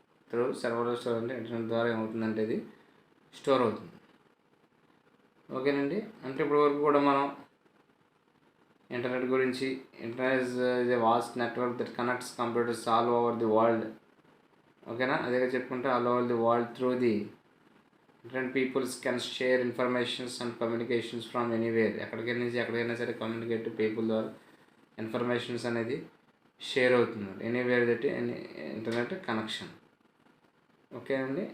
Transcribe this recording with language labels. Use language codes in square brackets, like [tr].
[te] Through సర్వర్లో store అంటే internet ద్వారా ఏమవుతుందంటే ఇది స్టోర్ అవుతుంది, ఓకేనండి. అంటే ఇప్పటి వరకు కూడా మనం ఇంటర్నెట్ గురించి, [en] Internet is a vast network that connects computers all over the world, ఓకేనా. [te] అదేగా చెప్పుకుంటే [en] All over the world through the different peoples can share informations and communications from anywhere. [te] ఎక్కడికైనా సరే కమ్యూనికేట్ పీపుల్ ద్వారా ఇన్ఫర్మేషన్స్ అనేది share అవుతుంది [en] anywhere that internet connection, [te] okay అండి.